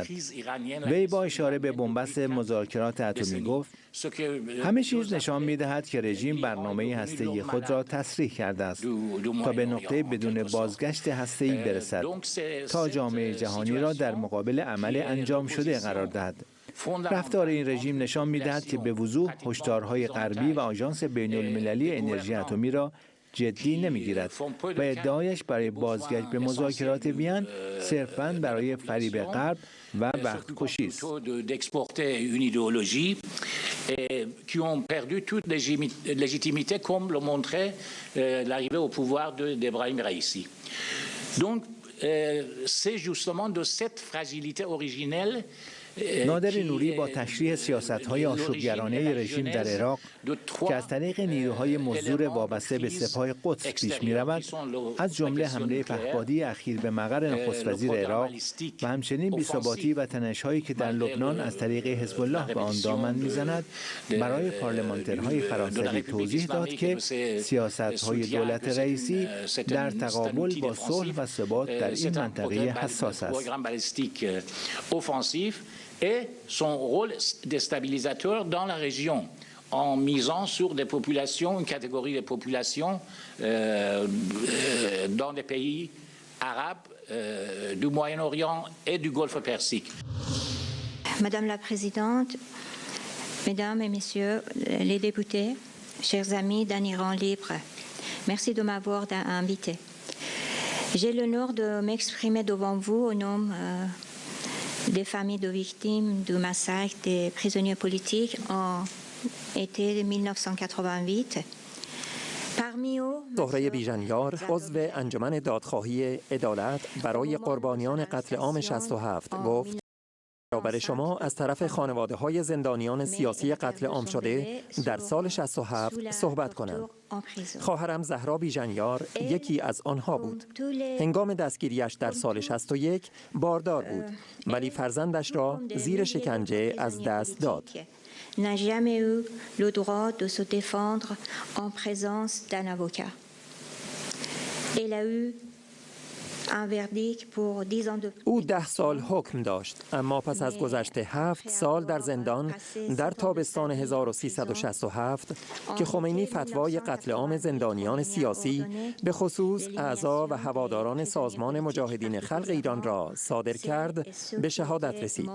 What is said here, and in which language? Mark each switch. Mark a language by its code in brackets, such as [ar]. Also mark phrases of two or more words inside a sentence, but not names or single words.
[fa] وی با اشاره به بنبست مذاکرات اتمی گفت همه چیز نشان می‌دهد که رژیم برنامه هسته‌ای خود را تصریح کرده است تا به نقطه بدون بازگشت هسته‌ای برسد تا جامعه جهانی را در مقابل عمل انجام شده قرار دهد. رفتار این رژیم نشان می‌دهد که به وضوح هشدارهای غربی و آژانس بین‌المللی انرژی اتمی را جدی نمی‌گیرد و ادعایش برای بازگشت به مذاکرات وین صرفاً برای فریب غرب و وقت کشی است. [fr] Qui ont perdu toute légitimité, comme le montrait l'arrivée au pouvoir d'Ebrahim Raïssi. Donc, c'est justement de cette fragilité originelle [fa] نادر نوری با تشریح سیاست‌های آشوبگرانه رژیم در عراق که از طریق نیروهای مزدور وابسته به سپاه قدس پیش می‌رود، از جمله حمله پهپادی اخیر به مقر نخست وزیر عراق و همچنین بی‌ثباتی و تنش‌هایی که در لبنان از طریق حزب الله به آن دامن می‌زند، برای پارلمانترهای فرانسوی توضیح داد که سیاست‌های دولت رئیسی در تقابل با صلح و ثبات در این منطقه حساس است. [fr] Et son rôle déstabilisateur dans la région, en misant sur des populations, une catégorie de populations dans des pays arabes, du Moyen-Orient et du Golfe Persique. Madame la Présidente, Mesdames et Messieurs les députés, chers amis d'un Iran libre, merci de m'avoir invité. J'ai l'honneur de m'exprimer devant vous au nom des familles de victimes du massacre des prisonniers politiques en été 1988. [fa] زهره بیژنیار عضو انجمن دادخواهی عدالت برای قربانیان قتل عام 67 گفت برای شما از طرف خانواده‌های زندانیان سیاسی قتل عام شده در سال 67 صحبت کنم. خواهرم زهرا بیژنیار یکی از آنها بود. هنگام دستگیریش در سال 61 باردار بود ولی فرزندش را زیر شکنجه از دست داد. [fr] n'a jamais eu le droit de se défendre en présence d'un avocat. Elle a eu [fa] او 10 سال حکم داشت، اما پس از گذشت 7 سال در زندان در تابستان 1367 که خمینی فتوای قتل عام زندانیان سیاسی به خصوص اعضا و هواداران سازمان مجاهدین خلق ایران را صادر کرد، به شهادت رسید.